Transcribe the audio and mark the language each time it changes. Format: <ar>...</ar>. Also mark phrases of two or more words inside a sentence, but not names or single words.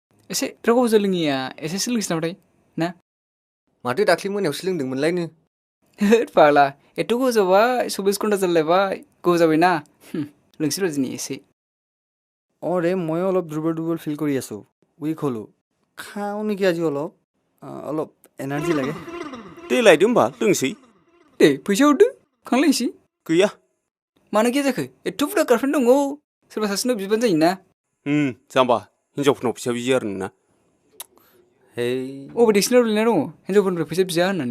<brx>एसे रावखौ लोङिया एसे सोलोंसै नामाथाय ना माथो दाख्लि मोनायावसो लोंदोंमोनलायनो होद फाग्ला एथ' गोबाव जाबाय 24 घन्टा जालायबाय गोबाव जाबायना लोंसै र' दिनै एसे</brx> <as>অৰে মই অলপ দুৰ্বল ফিল কৰি আছো উইক হলো খাওঁ নেকি আজি অলপ এনাৰ্জি লাগে</as> <brx>दै लायदो होमबा लोंसै दे फैसा हरदो खांलायनोसै गैया मानो गैया जाखो एथ' बुरजा गारफ्रेन्ड दङ सोरबा सासेनाव बिबानो जायोना जाम्बा हिनजावफोरनाव फैसा बियो आरो नोंना हेइ अबे डिक्सनारियाव लिरना दङ हिनजावफोरनिफ्राय फैसा बिया होननानै</brx>